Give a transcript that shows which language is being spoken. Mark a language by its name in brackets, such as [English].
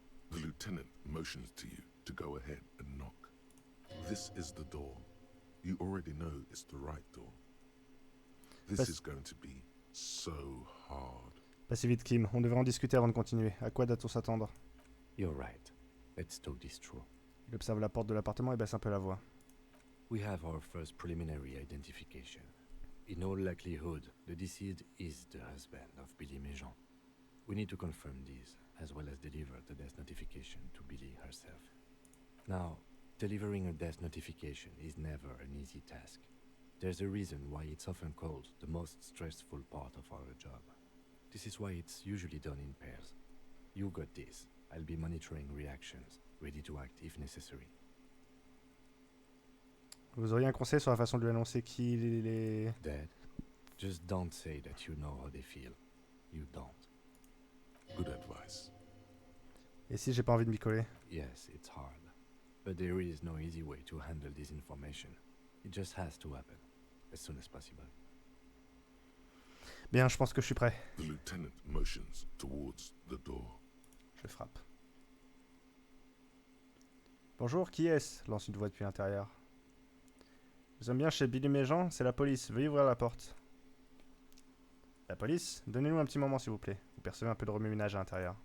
[English] The lieutenant motions to you to go ahead and knock. This is the door. You already know it's the right door. This [French] Pas- [English] is going to be so hard. [French] Pas si vite, Kim. On devrait en discuter avant de continuer. À quoi doit-on s'attendre? [English] You're right. Let's talk this through. [French] Il observe la porte de l'appartement et baisse un peu la voix. [English] We have our first preliminary identification. In all likelihood, the deceased is the husband of Billy Méjean. We need to confirm this, as well as deliver the death notification to Billy herself. Now, delivering a death notification is never an easy task. There's a reason why it's often called the most stressful part of our job. This is why it's usually done in pairs. You got this. I'll be monitoring reactions, ready to act if necessary. [French] Vous auriez un conseil sur la façon de lui annoncer qu'il est... [English] Dead? Just don't say that you know how they feel. You don't. Good advice. [French] Et si j'ai pas envie de m'y coller? [English] Yes, it's hard. But there is no easy way to handle this information. It just has to happen, as soon as possible. [French] Bien, je pense que je suis prêt. [English] The lieutenant motions towards the door. [French] Je frappe. Bonjour, qui est-ce? Lance une voix depuis l'intérieur. Nous sommes bien chez Billy Méjean, c'est la police. Veuillez ouvrir la porte. La police? Donnez-nous un petit moment, s'il vous plaît. Vous percevez un peu de remue-ménage à l'intérieur.